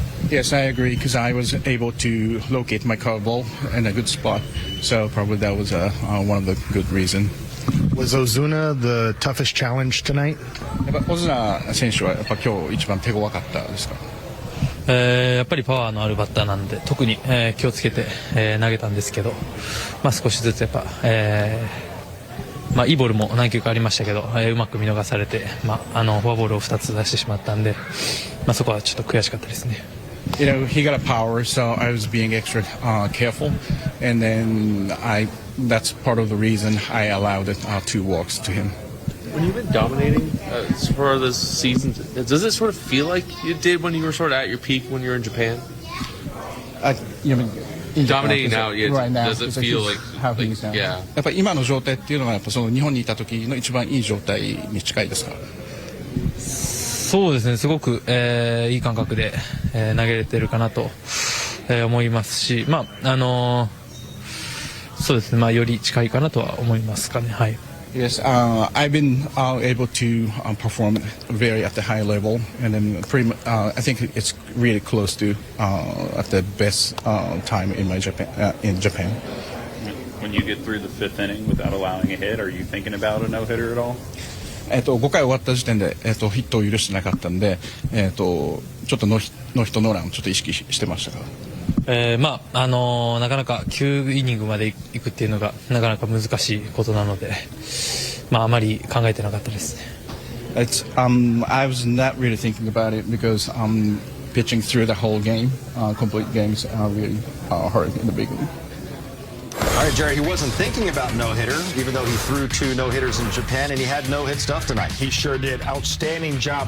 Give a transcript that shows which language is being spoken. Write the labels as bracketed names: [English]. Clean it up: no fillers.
[English] Yes, I agree because I was able to locate my curveball in a good spot, so probably that was one of the good reasons. Was Ozuna the toughest challenge tonight? [Japanese] やっぱオズナ選手はやっぱ今日一番手強かったですか？やっぱりパワーのあるバッターなので特に、気をつけて、投げたんですけど、少しずつやっぱ、いいボールも何球かありましたけど、うまく見逃されて、フォアボールを2つ出してしまったんで、そこはちょっと悔しかったですね。 [English] You know, he got a power, so I was being extra careful, and then that's part of the reason I allowed 2 walks to him. When you've been dominating for this season, does it sort of feel like you did when you were sort of at your peak when you were in Japan? You mean dominating now, right now, does it feel like how he's now? Yeah. [Japanese] やっぱり今の状態っていうのがやっぱその日本にいた時の一番いい状態に近いですか？そうですね、すごく、いい感覚で、投げれてるかなと、思いますし、そうですね、より近いかなとは思いますかね。はい。 [English] Yes, I've been able to perform very at the high level, and then I think it's really close to at the best time in Japan. when you get through the fifth inning without allowing a hit? Are you thinking about a no-hitter at all? [Japanese] 5回終わった時点で、ヒットを許してなかったんで、ちょっとノーヒットノーランをちょっと意識してましたから。なかなか9イニングまで行くっていうのがなかなか難しいことなので、あまり考えてなかったですね。 [English] I was not really thinking about it because pitching through the whole game, complete games are really hard in the big league. All right, Jerry, he wasn't thinking about no-hitter, even though he threw 2 no-hitters in Japan, and he had no-hit stuff tonight. He sure did. Outstanding job.